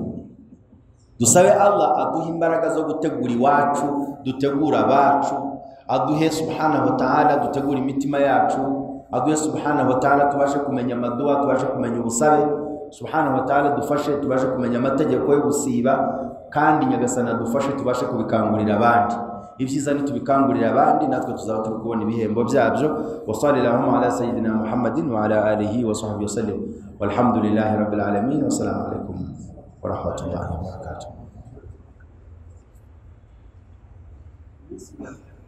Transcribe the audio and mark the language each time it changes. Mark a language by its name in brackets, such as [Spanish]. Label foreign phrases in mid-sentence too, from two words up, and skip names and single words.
[Kinyarwanda] Dusabe Allah aduhe imbaraga zo gutegura iwacu, dutegura abacu, aduhe [Arabic] سبحانه وتعالى [Kinyarwanda] dutegura imitima yacu, aduhe [Arabic] سبحانه وتعالى [Kinyarwanda] tubashe kumenya amaduwa, tubashe kumenya ubusabe, [Arabic] سبحانه وتعالى [Kinyarwanda] dufashe tubashe kumenya amategeko yo gusiba, kandi Nyagasana dufashe tubashe kubikangurira abandi. Ibyiza ni tubikangurira abandi, natwe tuzaba turi kubona ibihembo byabyo. [Arabic] وصلى الله على سيدنا محمد وعلى آله وصحبه وسلم، والحمد لله رب العالمين، والسلام عليكم ورحمة الله وبركاته.